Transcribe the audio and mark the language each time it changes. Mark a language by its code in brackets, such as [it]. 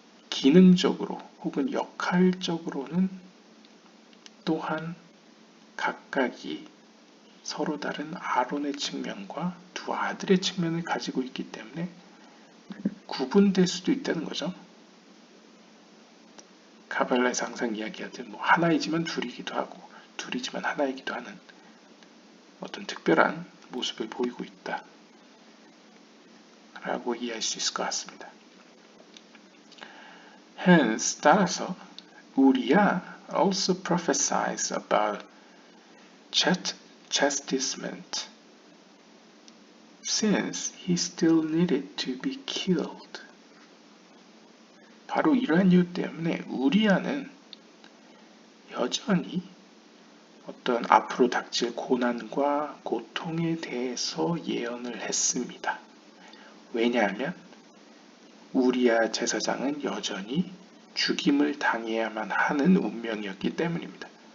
[ko] 기능적으로 혹은 역할적으로는 또한 각각이 서로 다른 아론의 측면과 두 아들의 측면을 가지고 있기 때문에 구분될 수도 있다는 거죠. 카발라에서 항상 이야기하듯 하나이지만 둘이기도 하고 둘이지만 하나이기도 하는 어떤 특별한 모습을 보이고 있다 라고 이해할 수 있을 것 같습니다. [en] Hence, [ko] 따라서 [en] Uriah also prophesies about chastisement since he still needed to be killed. [ko] 바로 이러한 이유 때문에 우리아는 여전히 어떤 앞으로 닥칠 고난과 고통에 대해서 예언을 했습니다. 왜냐하면 우리아 제사장은 여전히 죽임을 당해야만 하는 운명이었기 때문입니다.